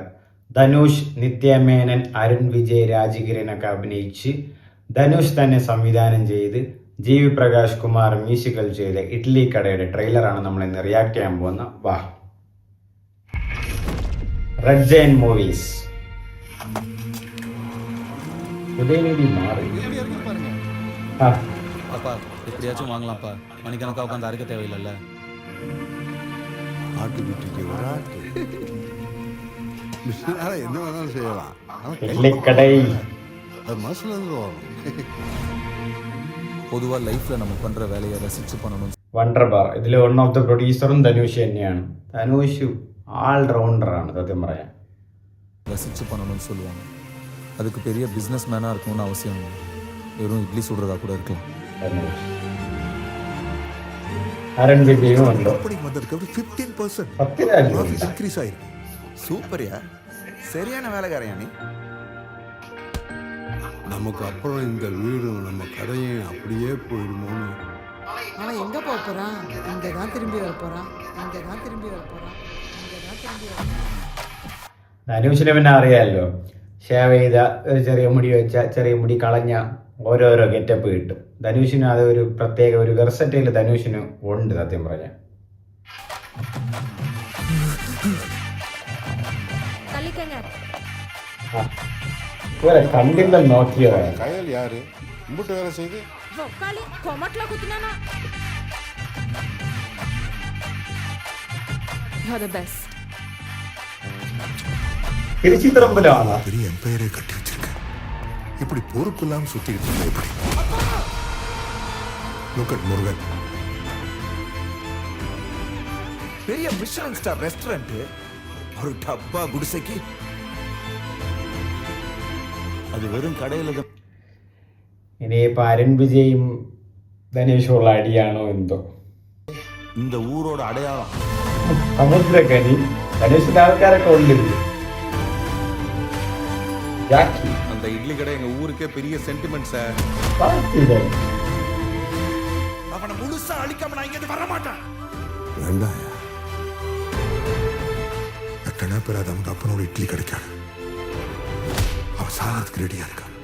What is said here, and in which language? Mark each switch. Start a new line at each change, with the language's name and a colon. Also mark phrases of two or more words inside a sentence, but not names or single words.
Malayalam: ധനുഷ്, നിത്യമേനൻ, അരുൺ വിജയ്, രാജകിരനൊക്കെ അഭിനയിച്ച് ധനുഷ് തന്നെ സംവിധാനം ചെയ്ത് ജി വി പ്രകാശ് കുമാർ മ്യൂസിക്കൽ ചെയ്ത ഇഡ്ലിക്കടയുടെ ട്രെയിലറാണ് നമ്മൾ ഇന്ന് റിയാക്ട് ചെയ്യാൻ പോകുന്ന. വാ, റെഡ് ജൈൻ മൂവീസ്. ഉദയനിധി മാറി.
Tamil: அப்பா எப்படியாச்சும் வாங்கலாம்ப்பா, மணிக்கணக்காக உட்காந்து அரைக்க தேவையில்லைல்ல. ஆட்டு குட்டிக்கு ஒரு ஆட்டு என்ன வேணாலும் செய்யலாம். இட்லிக்கடை அது மனசுல இருந்து வரும். பொதுவாக லைஃப்பில் நம்ம பண்ணுற வேலையை ரசித்து பண்ணணும்.
Malayalam: വണ്ടർ ബാർ ഇതിൽ
English: one of the
Malayalam: പ്രൊഡ്യൂസറും ധനുഷ് തന്നെയാണ്. ധനുഷ് ഓൾറൗണ്ടറാണ് സത്യം പറയാൻ.
Tamil: ரசித்து பண்ணணும்னு சொல்லுவாங்க. அதுக்கு பெரிய
English: business man
Tamil: இருக்கணும்னு அவசியம் இல்லை. வெறும் இட்லி சுடுறதா கூட இருக்கலாம்.
Malayalam: അരുൺ വിജയും ഉണ്ട്.
Tamil: ஓப்பனிங் வந்ததுக்கு 15% 10 இன்க்ரீஸ் ஆயிருக்கு. சூப்பர்யா, சரியான வேலைக்காரையா நீ. நமக்கு அப்புறம் இந்த வீடும் நம்ம கடையும் அப்படியே போயிடுமோன்னு. அவன் எங்க போக போறான்? இங்க தான் திரும்பி வர போறான். இங்க தான் திரும்பி வர போறான். இங்க தான் திரும்பி வர போறான்.
Malayalam: ധനുഷിനെ പിന്നെ അറിയാമല്ലോ, ഷേവ് ചെയ്ത ഒരു ചെറിയ മുടി വെച്ച ചെറിയ മുടി കളഞ്ഞ ഓരോരോ ഗെറ്റപ്പ് കിട്ടും. ധനുഷിന് അത് ഒരു പ്രത്യേക ഒരു വെർസറ്റൈൽ ധനുഷിന് ഉണ്ട് സത്യം പറഞ്ഞാൽ. കണ്ടില്ല നോക്കിയതാണ്.
Tamil: கையல் யாரு இம்புட்டு வேலை செய்து
Malayalam: തിരുച്ചിത്രമ്പലമാണ്.
Tamil: பெரிய எம்பையரே கட்டி வச்சிருக்க. இப்படி பொறுப்பு இல்லாம சுத்திக்கிட்டு இருந்தா எப்படி?
English: Look at
Tamil: முருகன். பெரிய
English: Michelin star restaurant,
Tamil: ஒரு டப்பா குடிசைக்கு அது வெறும் கடையில் தான்.
Malayalam: ഇനിയിപ്പോൾ അരുൺ വിജയും ധനുഷുള്ള അടിയാണോ എന്തോ.
Tamil: இந்த ஊரோட அடையாளம்
Malayalam: സമുദ്രക്കനി ധനുഷിന്റെ ആൾക്കാരൊക്കെ ഉണ്ട്. ജാക്കി
Tamil: அந்த இட்லி கடை எங்க ஊருக்கே பெரிய சென்டிமெண்ட் சார். அவனை முழுசா அழிக்காம நான் இங்க வர மாட்டேன். வேண்டாம், எத்தனை பேர் அது அவங்க அப்பனோட இட்லி கிடைக்காது. அவன் சாகிறதுக்கு ரெடியா இருக்கா.